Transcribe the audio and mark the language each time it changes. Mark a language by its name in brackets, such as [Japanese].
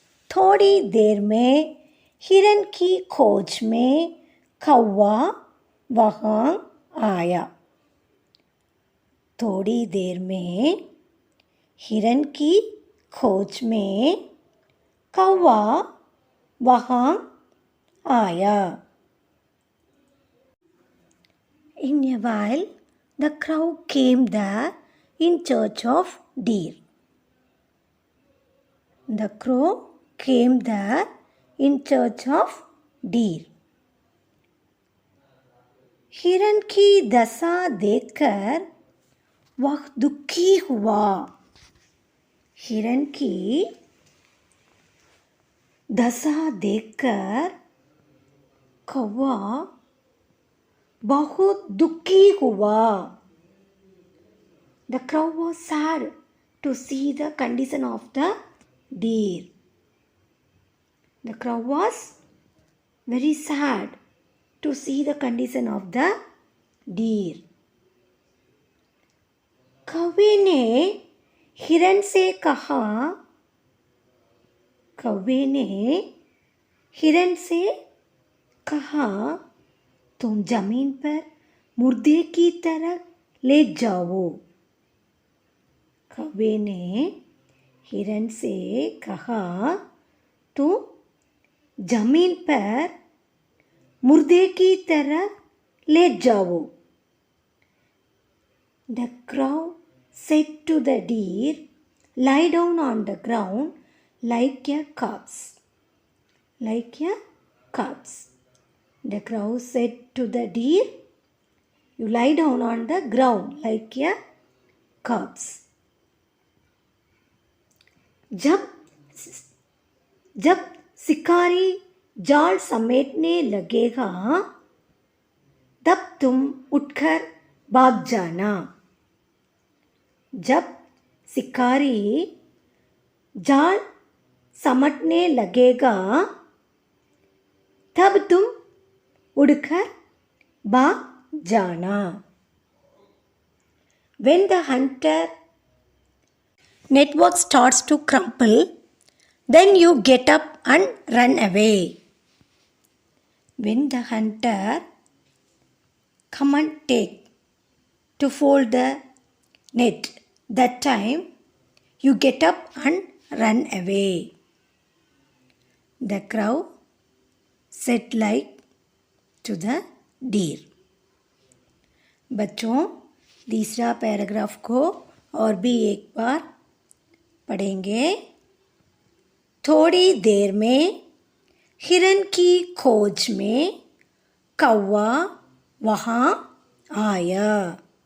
[Hindi] थोड़ी देर में हिरन की खोज में कौवा वहाँ आया। थोड़ी देर में हिरन की खोज में कौवा वहाँ आया। [English] In a while, the crow came there in search of deer. The crow came there in search of deer. [Hindi] हिरन की दशा देखकर वह दुखी हुआ। हिरन की दशा देखकर कौवा बहुत दुखी हुआ। [English] The crow was sad to see the condition of the deer. The crow was very sad to see the condition of the deer. [Hindi] कौवे ने हिरन से कहा, कौवे ने हिरन से कहा, तुम जमीन पर मुर्दे की तरह लेट जाओ। कौवे ने हिरन से कहा, तुम जमीन पर मुर्दे की तरह लेट जाओ। [English] The crow said to the deer, lie down on the ground like a corpse. Like a corpse. The crow said to the deer, you lie down on the ground like a corpse. [Hindi] जब शिकारी जाल समेटने लगेगा तब तुम उठकर भाग जाना। जब शिकारी जाल समेटने लगेगा तब तुम उड़कर भाग जाना। [English] When the hunter network starts to crumple, then you get up and run away. When the hunter come and take to fold the net, that time you get up and run away. The crow said like to the deer. [Hindi] बच्चों, तीसरा paragraph को और भी एक बार पढ़ेंगे। थोड़ी देर में हिरन की खोज में कौवा वहाँ आया।